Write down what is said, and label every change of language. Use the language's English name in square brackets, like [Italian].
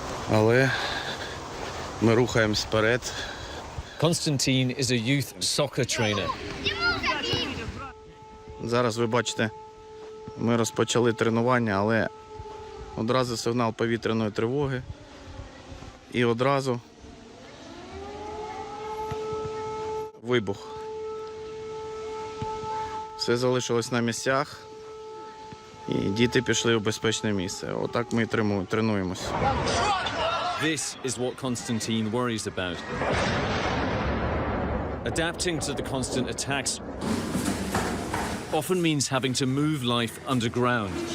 [Ukrainian] Але ми рухаємось вперед. [English] Konstantin is a youth soccer trainer. [Ukrainian] Зараз ви бачите, ми розпочали тренування, але одразу сигнал повітряної тривоги. І одразу вибух. Все залишилось на місцях, і діти пішли в безпечне місце. Отак ми тренуємося. [English] This is what Konstantin worries about. Adapting to the constant attacks often means having to move life underground.